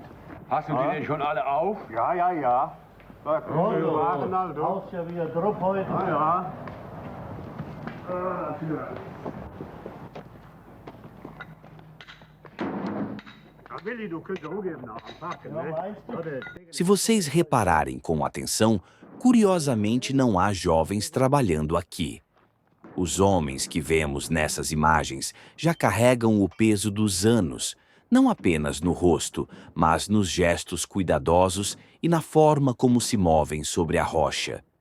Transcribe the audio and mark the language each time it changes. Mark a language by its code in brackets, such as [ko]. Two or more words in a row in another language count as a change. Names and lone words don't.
[de] Hast du die denn schon alle auf? Ja, ja, ja. Da kommen die Wagen also. Haust ja wieder drauf heute. Ah, ja. Ah, Willi, du könntest auch eben anpacken, Ja, ne? weißt du? Oder- [pt] Se vocês repararem com atenção, curiosamente não há jovens trabalhando aqui. Os homens que vemos nessas imagens já carregam o peso dos anos, não apenas no rosto, mas nos gestos cuidadosos e na forma como se movem sobre a rocha.